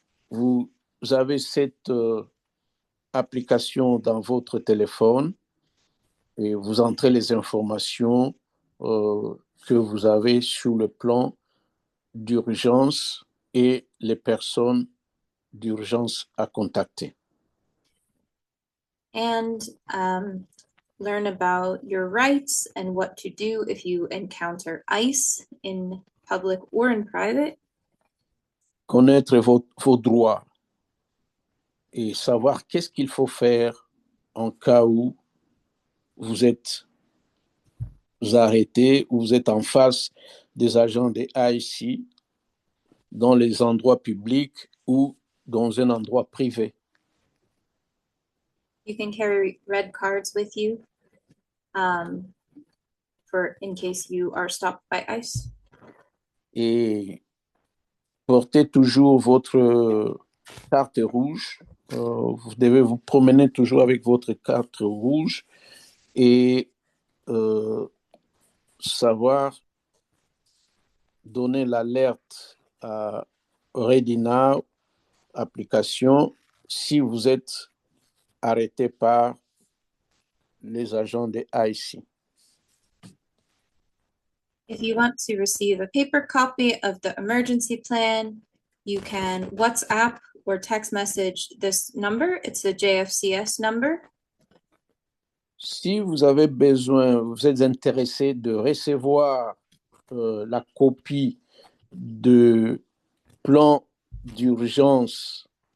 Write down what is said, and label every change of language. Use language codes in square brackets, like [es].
[fr] Vous avez cette application dans votre téléphone et vous entrez les informations que vous avez sur le plan d'urgence et les personnes d'urgence à contacter. [en] And learn about your rights and what to do if you encounter ICE in public or in private. [fr] Connaître vos droits et savoir qu'est-ce qu'il faut faire en cas où vous êtes arrêté ou vous êtes en face des agents des ICE dans les endroits publics ou dans un endroit privé. [en] You can carry red cards with you for in case you are stopped by ICE. [fr] Et portez toujours votre carte rouge. Vous devez vous promener toujours avec votre carte rouge et savoir donner l'alerte à Ready Now application si vous êtes arrêté par les agents des ICE. [en] If you want to receive a paper copy of the emergency plan, you can WhatsApp or text message this number. It's the JFCS number. [fr] Si vous avez besoin, vous êtes intéressé de recevoir la copie de plan d'urgence,